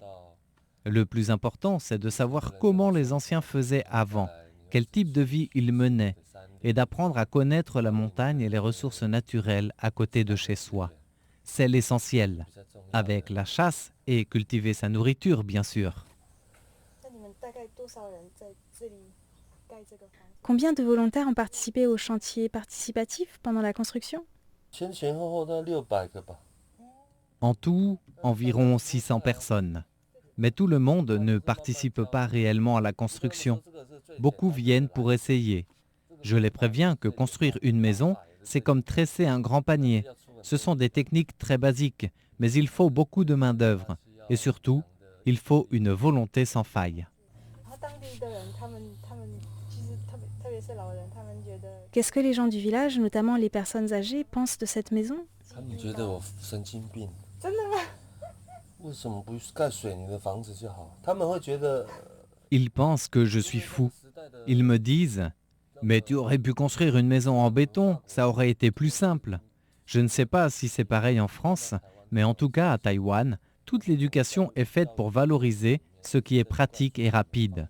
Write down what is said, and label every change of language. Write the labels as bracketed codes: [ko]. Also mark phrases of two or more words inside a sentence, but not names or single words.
[fr] Le plus important, c'est de savoir comment les anciens faisaient avant, quel type de vie ils menaient, et d'apprendre à connaître la montagne et les ressources naturelles à côté de chez soi. C'est l'essentiel, avec la chasse et cultiver sa nourriture, bien sûr. Combien de volontaires ont participé au chantier participatif pendant la construction? [zh] 前后大概600个吧。 [fr] En tout, environ 600 personnes. Mais tout le monde ne participe pas réellement à la construction. Beaucoup viennent pour essayer. Je les préviens que construire une maison, c'est comme tresser un grand panier. Ce sont des techniques très basiques, mais il faut beaucoup de main-d'œuvre. Et surtout, il faut une volonté sans faille. Qu'est-ce que les gens du village, notamment les personnes âgées, pensent de cette maison? [zh] 他们觉得我神经病。真的吗？为什么不盖水泥的房子就好？他们会觉得。 [fr] Ils pensent que je suis fou. Ils me disent Mais tu aurais pu construire une maison en béton, ça aurait été plus simple. Je ne sais pas si c'est pareil en France, mais en tout cas à Taïwan, toute l'éducation est faite pour valoriser ce qui est pratique et rapide.